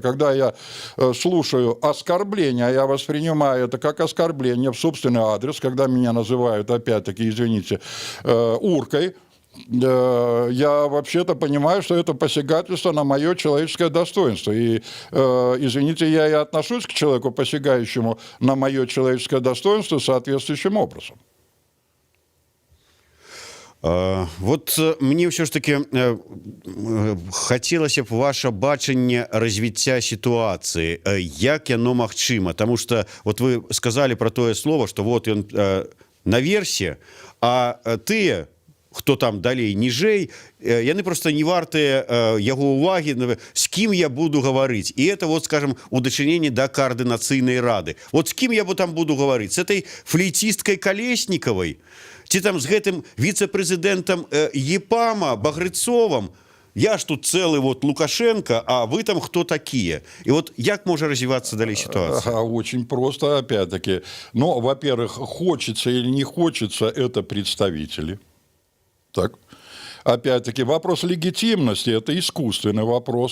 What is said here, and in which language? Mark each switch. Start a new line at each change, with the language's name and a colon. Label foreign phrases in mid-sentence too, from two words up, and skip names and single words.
Russian: Когда я слушаю оскорбления, я воспринимаю это как оскорбление в собственный адрес, когда меня называют, опять-таки, извините, уркой, я вообще-то понимаю, что это посягательство на мое человеческое достоинство. И, извините, я и отношусь к человеку, посягающему на мое человеческое достоинство, соответствующим образом.
Belarusian: Вот мне ўсё ж таки хацелася б ваше бачанне развіцця сітуацыі, як яно магчыма,
Russian: тому что вот вы сказали про тое слово, что вот
Belarusian: ён наверсе, а тыя, хто там далей ніжэй, яны просто не вартыя яго увагі, з кім я буду гаварыць. І это вот, скажем, у дачыненні да координацыйнай рады. Вот з кім я там буду гаварыць?
Russian: С этой флейтисткой Колесниковой?
Belarusian: Ці там з гэтым віцэ-прэзідэнтам ЕПАМа Багрыцовым?
Russian: Я ж тут целый вот Лукашенко, а вы там кто такие? И вот як может развиваться далее ситуация? Очень просто, опять-таки. Но, во-первых, хочется или не хочется, это представители. Так. Опять-таки, вопрос легитимности – это искусственный вопрос.